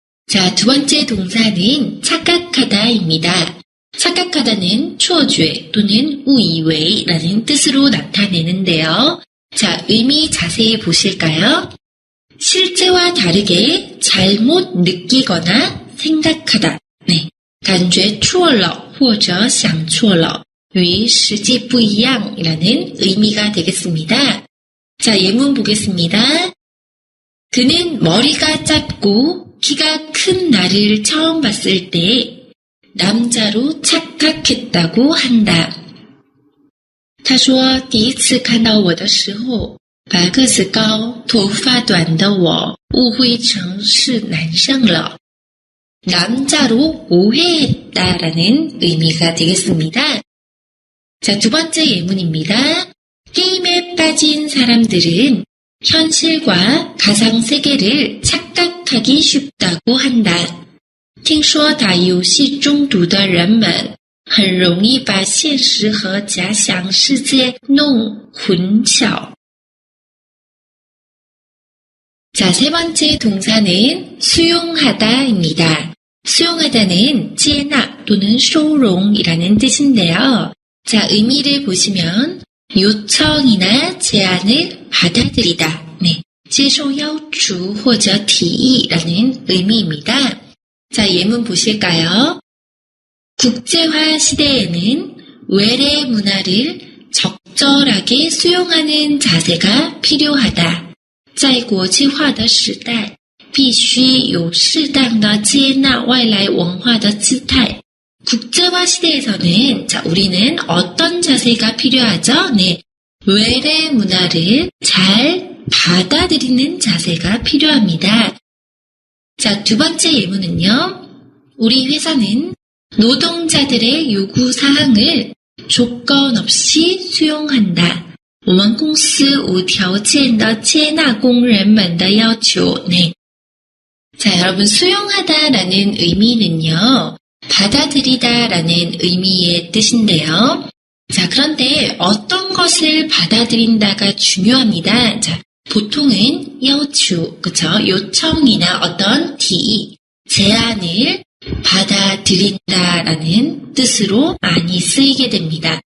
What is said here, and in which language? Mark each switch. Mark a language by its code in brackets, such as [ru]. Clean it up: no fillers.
[ko] 자, 두 번째 동사는 착각하다입니다. 착각하다는 错觉 또는 误以为라는 뜻으로 나타내는데요. 자, 의미 자세히 보실까요? 실제와 다르게 잘못 느끼거나 생각하다. [zh] 네, 感觉错了或者想错了与实际不一样 [ko] 이라는 의미가 되겠습니다. 자, 예문 보겠습니다. 그는 머리가 짧고 키가 큰 나를 처음 봤을 때 남자로 착각했다고 한다. [zh] 他说第一次看到我的时候把个子高头发短的我误会成是男生了. [ko] 남자로 오해했다라는 의미가 되겠습니다. 자, 두 번째 예문입니다. 게임에 빠진 사람들은 현실과 가상세계를 착각하기 쉽다고 한다. [zh] 听说打游戏中毒的人们很容易把现实和假想世界弄混淆. [ko] 자, 세 번째 동사는 수용하다입니다. 수용하다는 接纳 또는 收容이라는 뜻인데요. 자, 의미를 보시면 요청이나 제안을 받아들이다. [zh] 네, 接受要求或者提议 [ko] 라는 의미입니다. 자, 예문 보실까요? 국제화 시대에는 외래 문화를 적절하게 수용하는 자세가 필요하다. [zh] 在国际化的时代必须有适当的接纳外来文化的姿态. [ko] 국제화 시대에서는 자, 우리는 어떤 자세가 필요하죠? 네, 외래 문화를 잘 받아들이는 자세가 필요합니다. 자, 두 번째 예문은요. 우리 회사는 노동자들의 요구사항을 조건 없이 수용한다. [zh] 我们公司无条件地接纳工人们的要求. [ko] 네. 자, 여러분 수용하다라는 의미는요. 받아들이다라는 의미의 뜻인데요. 자, 그런데 어떤 것을 받아들인다가 중요합니다. 자, 보통은 여추, 그쵸? 요청이나 어떤 제안을 받아들인다라는 뜻으로 많이 쓰이게 됩니다.